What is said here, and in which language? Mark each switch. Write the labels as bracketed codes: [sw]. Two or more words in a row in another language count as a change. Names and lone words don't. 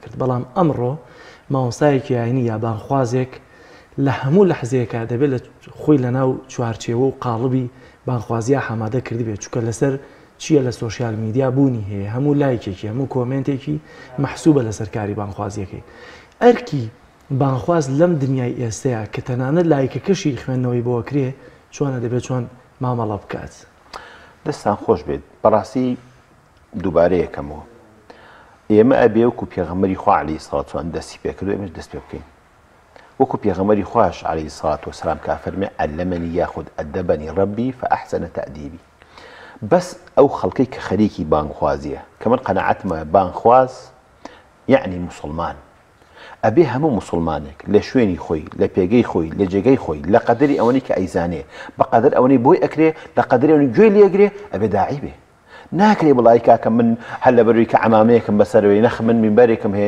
[ckb] کرد بەڵام ئەمڕۆ مامۆستایەکی ئاینی یا بانخوازێک لە هەموو لەحزەیەکە دەبێت لە خۆی لە ناو چوارچێوە و قاڵبی بانخوازیە حامادە کردی بێت چونکە لەسەر چییە لە سۆشیال میدیا بوونی هەیە هەموو لایکێکی هەموو کۆمنتێکی مەحسوبە لەسەر کاری بانخوازیەکەی ئەرکی بانخواز لەم دنیای ئێستەیە کە تەنانەت لایکەکەشی خوێندنەوەی بۆ کرێ چۆنە دەبێت چۆن مامەڵە بکات دەستان خۆش بێت بەڕاستی دووبارەیەکەمەوە ئێمە ئەبێ وەکو پێغەمبەری خوا [ar] عەلەیهی سەڵات وسەلام [ckb] دەستی پێکردو ئێمەش دەست پێ بکەین وەکو پێغەمبەری خوش [ar] عليه الصلاة والسلام [ckb] کە فەرمێ [ar] علمني ياخذ أدبني ربي فأحسن تأديبي [ckb] بس ئەو خەڵکەی کە خەریکی بانخوازیە کە من قەنەعەتمە بانخواز یعنی مسلمان ئەبێ هەموو مسلمانێک لە شوێنی خۆی لە پێگەی خۆی لە جێگەی خۆی لە قەدەری ئەوەی کە ئەیزانێ بە قەدەر ئەوەی بۆی ئەکرێ لە قەدەری ئەوەی گوێی لێگرێ ئەبێ داعی بێ ناکرێ بڵای کاکە من هەر لە بەروی کە عەمامەیەکم بەسەرەوەی نەخ من مینبەرێکم هەیە